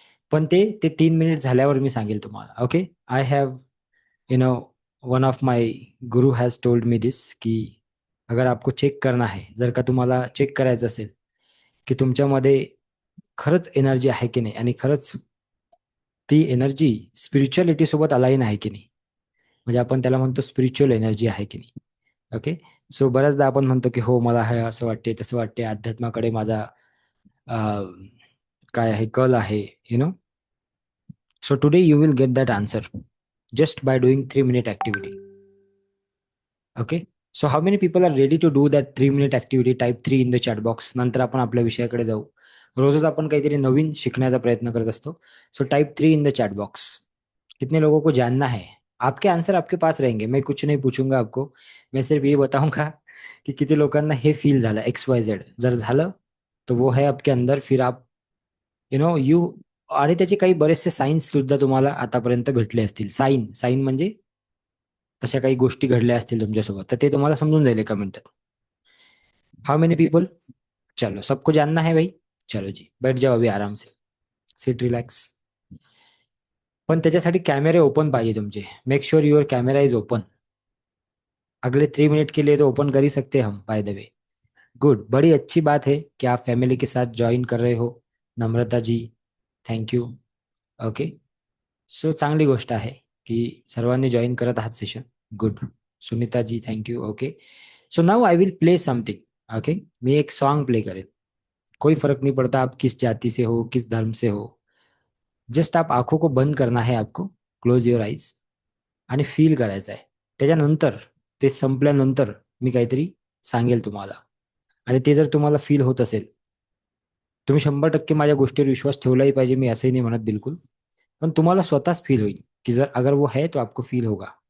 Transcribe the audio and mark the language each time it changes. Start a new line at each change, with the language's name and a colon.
Marathi: पण ते ते 3 मिनिट झाल्यावर मी सांगेल तुम्हाला. Okay.
English: I have you know one of my guru has told me this
Hindi: कि अगर आपको चेक करना है,
Marathi: जर का तुम्हाला चेक करायचं असेल की तुमच्यामध्ये खरंच एनर्जी आहे की नाही आणि खरंच ती एनर्जी स्पिरिच्युअलिटी सोबत अलाईन आहे की नाही, म्हणजे आपण त्याला म्हणतो स्पिरिच्युअल एनर्जी आहे की नाही. ओके. सो बऱ्याचदा आपण म्हणतो की हो, मला हे असं वाटते, तसं वाटते, अध्यात्माकडे माझा अं, काय आहे, कल आहे.
English: You know so today you will get that answer just by doing 3 minute activity. Okay. So how many people are ready to do that 3 minute activity? Type 3 in the chat box.
Marathi: नंतर आपण आपल्या विषयाकडे जाऊ. रोजच आपण काहीतरी नवीन शिकण्याचा प्रयत्न करत असतो.
English: So type 3 in the chat box.
Hindi: कितने लोगों को जानना है? आपके आंसर आपके पास रहेंगे. मैं कुछ नहीं पूछूंगा आपको. मैं सिर्फ ये बताऊंगा की
Marathi: किती लोकांना हे फील झालं,
Hindi: XYZ.
Marathi: जर झालं तर
Hindi: वो है आपके अंदर. फिर आप
Marathi: यू आणि त्याचे काही बरेचसे साईन्स सुद्धा तुम्हाला आतापर्यंत भेटले असतील. साईन साईन म्हणजे तशा काही गोष्टी घडल्या असतील तुमच्यासोबत, तर ते तुम्हाला समजून जाईल एका मिनिटात.
English: How many people?
Hindi: चलो, सबको जानना है भाई. चलो जी, बैठ जाओ अभी आराम से.
English: Sit relax.
Marathi: पण त्याच्यासाठी कॅमेरे ओपन पाहिजे तुमचे.
English: Make sure your camera is open.
Hindi: अगले 3 मिनट के लिए तो ओपन कर ही सकते हैं हम,
English: By the way. Good.
Hindi: बड़ी अच्छी बात है कि आप फैमिली के साथ ज्वाइन कर रहे हो.
English: Namrata ji, thank you. Okay.
Marathi: सो चांगली गोष्ट आहे की सर्वांनी जॉईन करत आहात session.
English: Good. Sunita ji, thank you. Okay. So now I will play something. Okay.
Hindi: मैं एक सॉन्ग प्ले करेल. कोई फर्क नहीं पड़ता आप किस जाति से हो, किस धर्म से हो. जस्ट आप आंखों को बंद करना है आपको.
English: Close your eyes.
Marathi: आणि फील करायचं आहे. त्याच्यानंतर, ते संपल्यानंतर मी काहीतरी सांगेल तुम्हाला. आणि ते जर तुम्हाला फील होत असेल, तुम्ही 100% माझ्या गोष्टीवर विश्वास ठेवलाही पाहिजे, मी असंही नाही म्हणत बिलकुल. पण तुम्हाला स्वतःच फील होईल की जर
Hindi: अगर वो है तो आपको फील होगा.